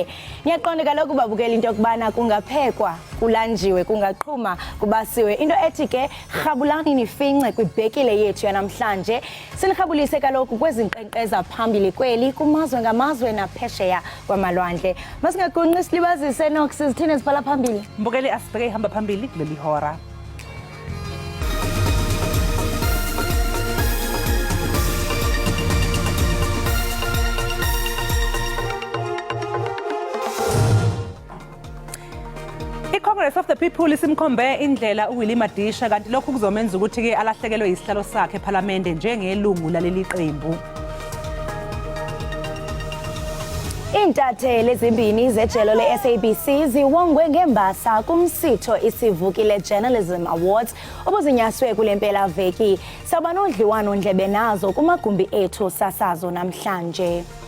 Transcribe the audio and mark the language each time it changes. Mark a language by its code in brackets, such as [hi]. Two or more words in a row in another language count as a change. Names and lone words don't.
[xh] Ngiyaqonda kaloku babukela into yokubana kungaphekwa kulanjiwe kungaqhuma kubasiwe into ethi ke rhabulani nifince kwibhekile yethu yanamhlanje sinirhabulise kaloku kwezinkqenkqeza phambili kweli kumazwe ngamazwe naphesheya kwamalwandle masingaqonqi silibazise nokusi sithine siphala phambili [zu] mbukeli asibheke ihamba phambili kuleli hora Congress of the People isimkhombe indlela uWillie Madisha kanti lokhu kuzomenza ukuthi ke alahlekelwe isihlalo sakhe eParliament njengelungu laleli qembu. [xh] Intatheli ezimbini zejelo le-SABC ziwongwe ngembasa kumsitho isivukile Journalism Awards obuzinyaswe kule mpelaveki. Saba nodliwano ndlebe nazo kumagumbi ethu sasazo namhlanje.